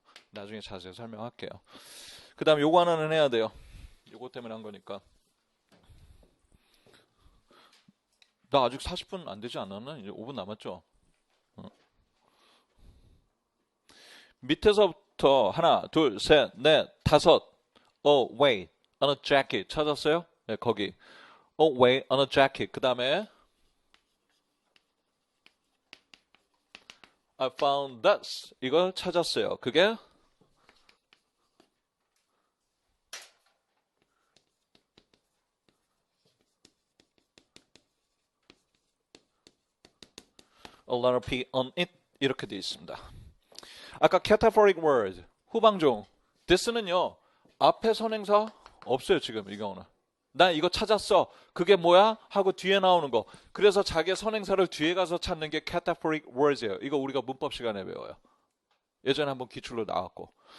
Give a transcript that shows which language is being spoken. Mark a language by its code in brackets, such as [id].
[ko] 나중에 자세히 설명할게요. 그 다음 요거 하나는 해야 돼요. 요거 때문에 한 거니까. 나 아직 40분 안 되지 않았나? 이제 5분 남았죠? 밑에서부터 하나, 둘, 셋, 넷, 다섯. [en] Oh, wait, on a jacket. [ko] 찾았어요? 네, 거기. [en] Oh, wait, on a jacket. [ko] 그 다음에 [en] I found this. [ko] 이걸 찾았어요. [en] 그게 a letter P on it. [ko] 이렇게 되어 있습니다. 아까 cataphoric word, 후방종. this는요, 앞에 선행사 없어요, 지금 이 경우는. 나 이거 찾았어. 그게 뭐야? 하고 뒤에 나오는 거. 그래서 자기의 선행사를 뒤에 가서 찾는 게 cataphoric words예요. 이거 우리가 문법 시간에 배워요. 예전에 한번 기출로 나왔고.